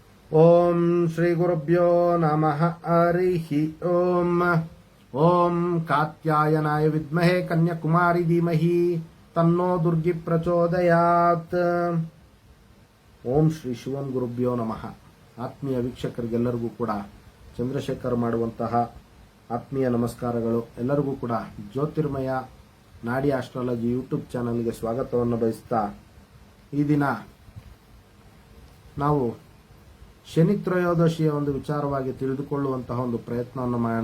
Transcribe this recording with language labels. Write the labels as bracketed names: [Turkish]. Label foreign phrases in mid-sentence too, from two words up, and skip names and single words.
[Sanskrit] ಓಂ ಶ್ರೀ ಗುರುಭ್ಯೋ ನಮಃ ಹರಿಃ ಓಂ ಕಾತ್ಯಾಯನಾಯ ವಿದ್ಮಹೇ ಕನ್ಯಾಕುಮಾರಿ ಧೀಮಹಿ ತನ್ನೋ ದುರ್ಗಿ ಪ್ರಚೋದಯಾತ್. ಓಂ ಶ್ರೀ ಶಿವನ್ ಗುರುಭ್ಯೋ ನಮಃ. [Kannada] ಆತ್ಮೀಯ ವೀಕ್ಷಕರಿಗೆಲ್ಲರಿಗೂ ಕೂಡ ಚಂದ್ರಶೇಖರ್ ಮಾಡುವಂತಹ ಆತ್ಮೀಯ ನಮಸ್ಕಾರಗಳು. ಎಲ್ಲರಿಗೂ ಕೂಡ ಜ್ಯೋತಿರ್ಮಯ ನಾಡಿ ಆಸ್ಟ್ರಾಲಜಿ ಯೂಟ್ಯೂಬ್ ಚಾನಲ್ಗೆ ಸ್ವಾಗತವನ್ನು ಬಯಸ್ತಾ, ಈ ದಿನ ನಾವು ಶನಿ ತ್ರಯೋದಶಿಯ ಒಂದು ವಿಚಾರವಾಗಿ ತಿಳಿದುಕೊಳ್ಳುವಂತಹ ಒಂದು ಪ್ರಯತ್ನವನ್ನು ಮಾಡೋಣ.